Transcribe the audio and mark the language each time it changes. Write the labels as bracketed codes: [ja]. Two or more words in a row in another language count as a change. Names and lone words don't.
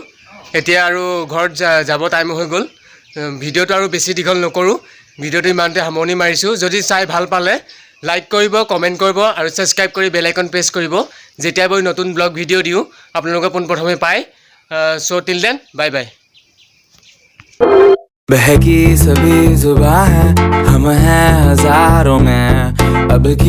[as] এতিয়া আৰু ঘৰত যাব টাইম হৈ গ'ল ভিডিঅ'টো আৰু বেছি দীঘল নকৰোঁ ভিডিঅ'টো ইমানতে সামৰণি মাৰিছোঁ যদি চাই ভাল পালে লাইক কৰিব কমেণ্ট কৰিব আৰু ছাবস্ক্ৰাইব কৰি [en] bell icon press [as] কৰিব যেতিয়া মই নতুন [en] vlog video' [as] দিওঁ আপোনালোকে পোনপ্ৰথমে পায় [en] so till then bye bye [hi] बहकी सभी जुबां हैं हम हैं हजारों में अब की